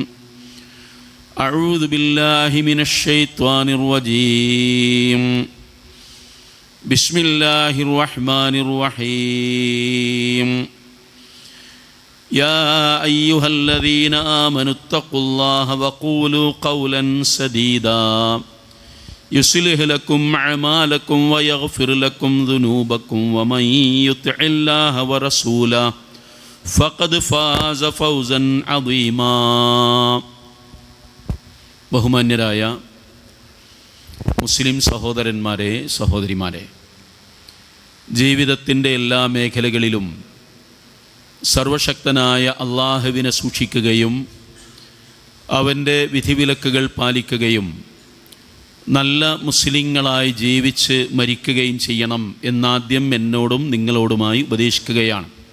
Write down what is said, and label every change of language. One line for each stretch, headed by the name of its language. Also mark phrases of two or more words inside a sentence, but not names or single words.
Arabic: أعوذ بالله من الشيطان الرجيم بسم الله الرحمن الرحيم يا أيها الذين آمنوا اتقوا الله وقولوا قولا سديدا يصلح لكم أعمالكم ويغفر لكم ذنوبكم ومن يطع الله ورسوله فقد فاز فوزا عظيما
Malayalam: ബഹുമാന്യരായ മുസ്ലിം സഹോദരന്മാരെ സഹോദരിമാരെ, ജീവിതത്തിൻ്റെ എല്ലാ മേഖലകളിലും സർവശക്തനായ അള്ളാഹുവിനെ സൂക്ഷിക്കുകയും അവൻ്റെ വിധിവിലക്കുകൾ പാലിക്കുകയും നല്ല മുസ്ലിങ്ങളായി ജീവിച്ച് മരിക്കുകയും ചെയ്യണം എന്നാദ്യം എന്നോടും നിങ്ങളോടുമായി ഉപദേശിക്കുകയാണ്.